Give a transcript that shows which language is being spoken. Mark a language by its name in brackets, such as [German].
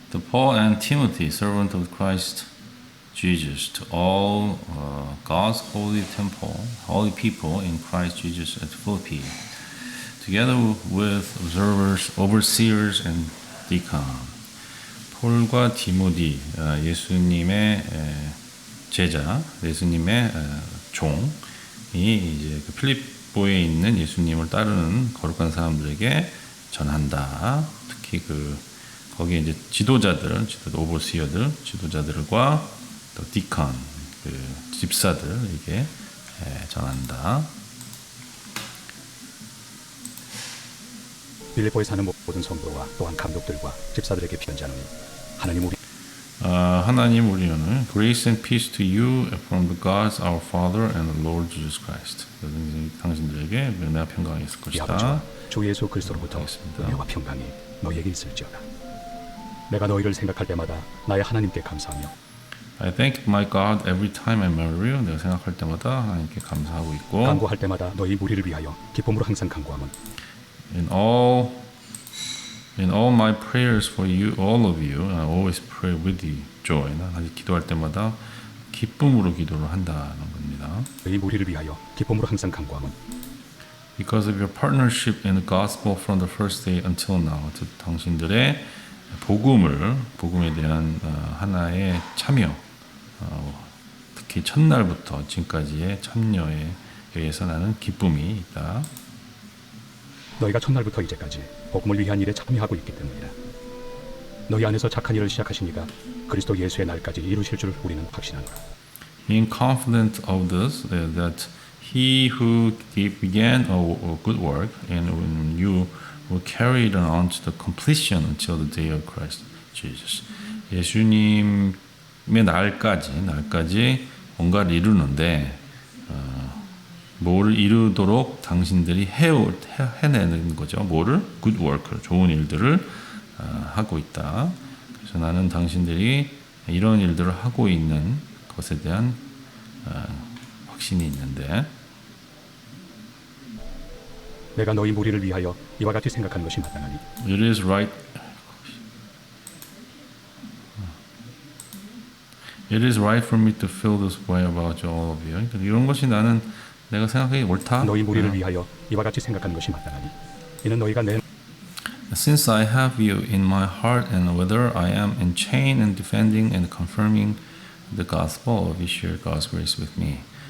[English] Paul and Timothy, servant of Christ Jesus, to all God's holy temple, holy people in Christ Jesus at Philippi, together with observers, overseers, and deacons. [Korean] 폴과 디모디, 예수님의 제자, 예수님의 종이 이제 그 필립보에 있는 예수님을 따르는 거룩한 사람들에게 전한다. 특히 거기에 이제 지도자들, 오버시어들, 지도자들과 또 디컨, 집사들에게 전한다. 빌립보에 사는 모든 성도와 또한 감독들과 집사들에게 편지하노니 하나님 우리는 [English] Grace and peace to you from the God our Father and the Lord Jesus Christ. [Korean] 당신들에게 은혜와 평강이 있을 이 아버지와 것이다. 주 예수 그리스도로부터 알겠습니다. 은혜와 평강이 너희에게 있을지어다. 내가 너희를 생각할 때마다 나의 하나님께 감사하며 [English] I thank my God every time I remember you. [Korean] 내가 생각할 때마다 하나님께 감사하고 있고 간구할 때마다 너희 무리를 위하여 기쁨으로 항상 간구함은 [English] In all my prayers for you, all of you, I always pray with you, joy. [Korean] 난 기도할 때마다 기쁨으로 기도를 한다는 겁니다. 너희 무리를 위하여 기쁨으로 항상 간구함은 [English] Because of your partnership in the gospel from the first day until now, [Korean] 당신들의 복음에 대한 하나의 참여, 특히 첫날부터 지금까지의 참여에 의해서 나는 기쁨이 있다. 너희가 첫날부터 이제까지 복음을 위한 일에 참여하고 있기 때문이다. 너희 안에서 착한 일을 시작하신 이가 그리스도 예수의 날까지 이루실 줄 우리는 확신하노라. [English] Being confident of this, that he who began a good work in you will carry it on to the completion until the day of Christ Jesus. [Korean] 예수님의 날까지 뭔가를 이루는데 뭐를 이루도록 당신들이 해내는 거죠. 뭐를? [English] good work, [Korean] 좋은 일들을 하고 있다. 그래서 나는 당신들이 이런 일들을 하고 있는 것에 대한 확신이 있는데 내가 너희 무리를 위하여 이와 같이 생각하는 것이 마땅하니 [English] It is right. It is right for me to feel this way about all of you. [Korean] 이런 것이 나는 내가 생각하기 옳다. 너희 무리를 위하여 이와 같이 생각하는 것이 마땅하니 이는 너희가 내 [English] Since I have you in my heart, and whether I am in chain and defending and confirming the gospel of you share God's grace with me.